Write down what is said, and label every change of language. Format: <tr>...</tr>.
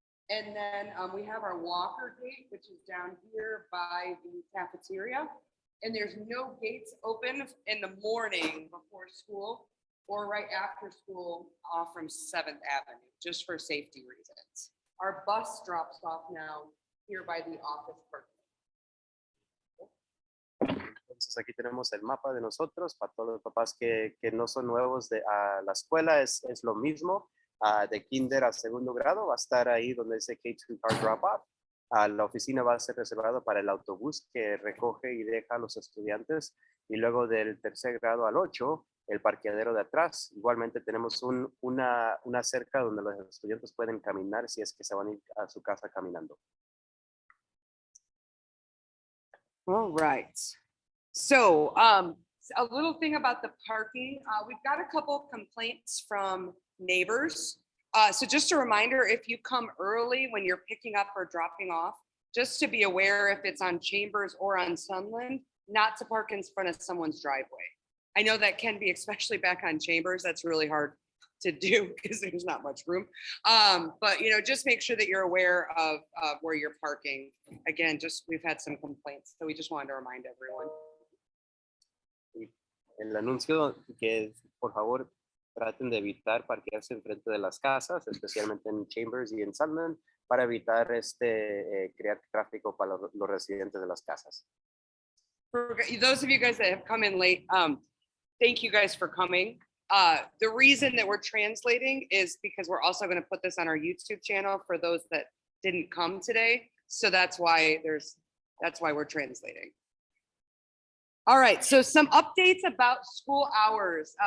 <en>And then we have our walker gate, which is down here by the cafeteria. And there's no gates open in the morning before school or right after school off from 7th Avenue, just for safety reasons. Our bus drops off now here by the office parking.</en> <es>Entonces aquí tenemos el mapa de nosotros para todos los papás que no son nuevos a la escuela, es lo mismo. de kinder a segundo grado va a estar ahí donde dice K2 Car Drop Off. La oficina va a ser reservada para el autobús que recoge y deja a los estudiantes. Y luego del tercer grado al 8, el parqueadero de atrás. Igualmente tenemos una cerca donde los estudiantes pueden caminar si es que se van a ir a su casa caminando.</es> <en>All right. So a little thing about the parking. We've got a couple complaints from neighbors. So just a reminder, if you come early when you're picking up or dropping off, just to be aware if it's on Chambers or on Sunland, not to park in front of someone's driveway. I know that can be, especially back on Chambers, that's really hard to do because there's not much room. But just make sure that you're aware of where you're parking. Again, we've had some complaints, so we just wanted to remind everyone.</en> <es>El anuncio que por favor traten de evitar parquearse enfrente de las casas, especialmente en Chambers y en Sunland, para evitar crear tráfico para los residentes de las casas.</es> <en>For those of you guys that have come in late, thank you guys for coming. The reason that we're translating is because we're also going to put this on our YouTube channel for those that didn't come today. So that's why we're translating. All right, so some updates about school hours.</en>